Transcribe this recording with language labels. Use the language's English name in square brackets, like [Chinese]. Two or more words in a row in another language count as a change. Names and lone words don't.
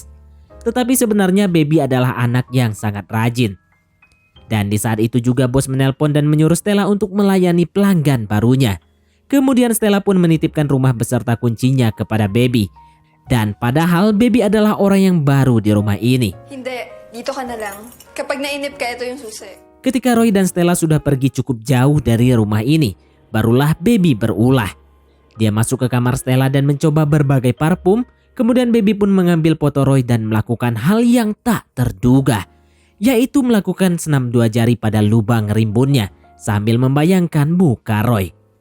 [Indonesian] Tetapi sebenarnya Baby adalah anak yang sangat rajin. Dan di saat itu juga bos menelpon dan menyuruh Stella untuk melayani pelanggan barunya. Kemudian Stella pun menitipkan rumah beserta kuncinya kepada Baby. Dan padahal Baby adalah orang yang baru di rumah ini. [Filipino] Hindi, dito ka na lang. Kapag nainip ka, ito yung susi. [Indonesian] Ketika Roy dan Stella sudah pergi cukup jauh dari rumah ini, barulah Baby berulah. Dia masuk ke kamar Stella dan mencoba berbagai parfum. Kemudian Baby pun mengambil foto Roy dan melakukan hal yang tak terduga, yaitu melakukan senam 2 jari pada lubang rimbunnya sambil membayangkan muka Roy.